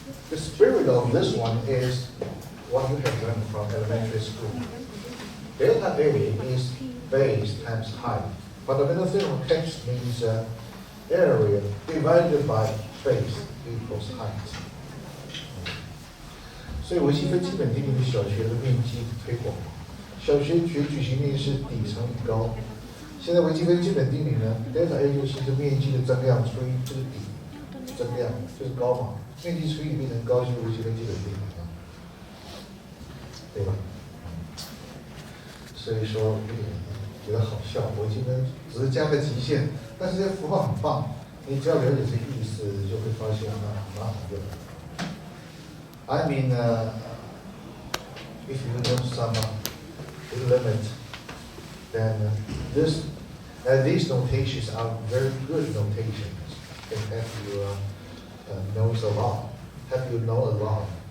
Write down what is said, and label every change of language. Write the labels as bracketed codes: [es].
[en] The spirit of this one is what you have learned from elementary school. Delta A is base times height. Fundamental theorem of calculus means area divided by base equals height. [zh] 所以微积分基本定理是小学的面积推广。小学学矩形面是底乘以高，现在微积分基本定理呢 ，delta A 就是面积的增量除以这个底增量，就是高嘛，面积除以变成高就是微积分基本定理啊，对吧？所以说觉得好笑，微积分只是加个极限，但是这符号很棒，你只要了解这个意思，就会发现蛮好用。 [en] I mean, if you know some limit, then these notations are very good notations. They help you know a lot, help you know a lot.